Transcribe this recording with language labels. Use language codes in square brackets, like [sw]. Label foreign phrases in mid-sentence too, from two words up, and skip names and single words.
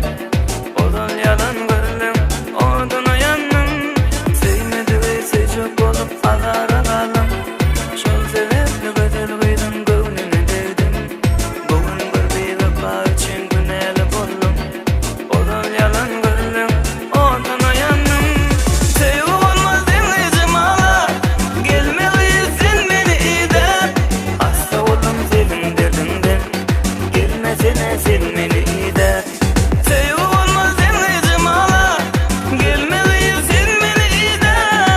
[tk] Ozal yalan gördüm, oduna yandım. Seýmedi we seýjek bolup azara galam. Şol sebepli güzel kıydın göwnüne degdim. Bugün bir bewefa üçin günäli boldum. Ozal yalan gördüm, oduna yandım. [tr] Sevgi olmaz denizim ala, gelmelisin beni idep. Hasta oldum senin derdinden, gelmesene sen beni idep. Sevgi olmaz denizim ala, gelmelisin beni idep.